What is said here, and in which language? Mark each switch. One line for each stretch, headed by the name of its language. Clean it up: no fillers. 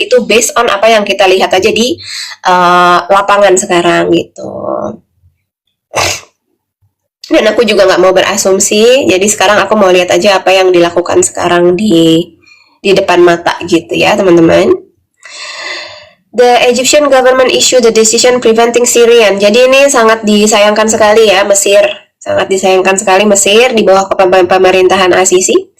Indonesian: Itu based on apa yang kita lihat aja di lapangan sekarang gitu. Dan aku juga nggak mau berasumsi, jadi sekarang aku mau lihat aja apa yang dilakukan sekarang di depan mata gitu ya teman-teman.
English: The Egyptian government issued the decision preventing Syrian.
Indonesian: Jadi ini sangat disayangkan sekali ya Mesir, sangat disayangkan sekali Mesir di bawah pemerintahan Al-Sisi.